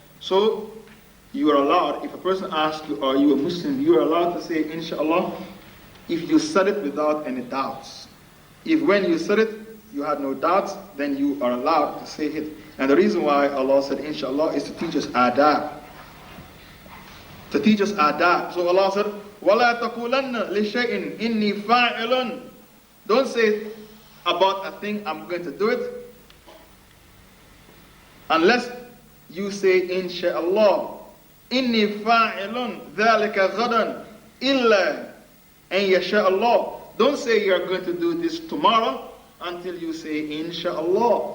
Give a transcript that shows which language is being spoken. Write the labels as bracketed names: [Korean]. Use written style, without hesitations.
[English] So you are allowed, if a person asks you, are you a Muslim, you are allowed to say, Insha'Allah, if you said it without any doubts. If when you said it, you had no doubts, then you are allowed to say it. And the reason why Allah said, Insha'Allah, is to teach us adab. To teach us adab. So Allah said, [Arabic] وَلَا تَقُولَنَّ لِشَيْءٍ إِنِّي فَاعِلٌ. [English] Don't say about a thing, I'm going to do it, unless you say, Insha'Allah, [Arabic] inni fa'ilun dhalika ghadan illa an yasha'Allah. [English] Don't say you're going to do this tomorrow until you say, Insha'Allah.